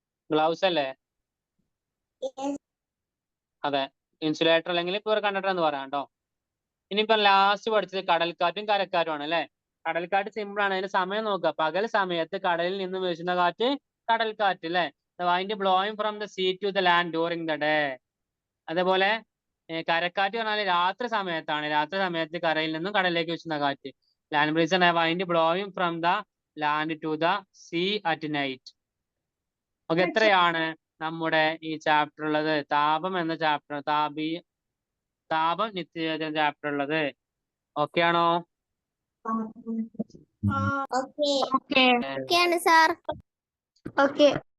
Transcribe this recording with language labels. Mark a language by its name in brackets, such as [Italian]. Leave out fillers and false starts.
[Malayalam] Gloves അല്ലേ? അതെ, insulator അല്ലെങ്കിൽ പൂവർ കണ്ടക്ടർ എന്ന് പറയാം കേട്ടോ. ഇനിയിപ്പം ലാസ്റ്റ് പഠിച്ചത് കടൽക്കാറ്റും കരക്കാറ്റും ആണ് അല്ലെ. കടൽക്കാറ്റ് സിമ്പിൾ ആണ്. അതിന്റെ സമയം നോക്കുക. പകൽ സമയത്ത് കടലിൽ നിന്ന് വീശുന്ന കാറ്റ് കടൽക്കാറ്റ് അല്ലെ. [English] The wind blowing from the sea to the land during the day. [Malayalam] അതേപോലെ കരക്കാറ്റ് പറഞ്ഞാൽ രാത്രി സമയത്താണ്. രാത്രി സമയത്ത് കരയിൽ നിന്നും കടലിലേക്ക് വീശുന്ന കാറ്റ്. ലാൻഡ് ബ്രീസ് ആണ് [English] wind blowing from the land to the sea at night. [Malayalam] Okay, എത്രയാണ് നമ്മുടെ ഈ ചാപ്റ്റർ ഉള്ളത്? താപം എന്ന ചാപ്റ്റർ, താപം നിത്യജീവിതം ചാപ്റ്റർ ഉള്ളത്. ഓക്കെ ആണോ? ഓക്കെയാണ് സാർ. ഓക്കെ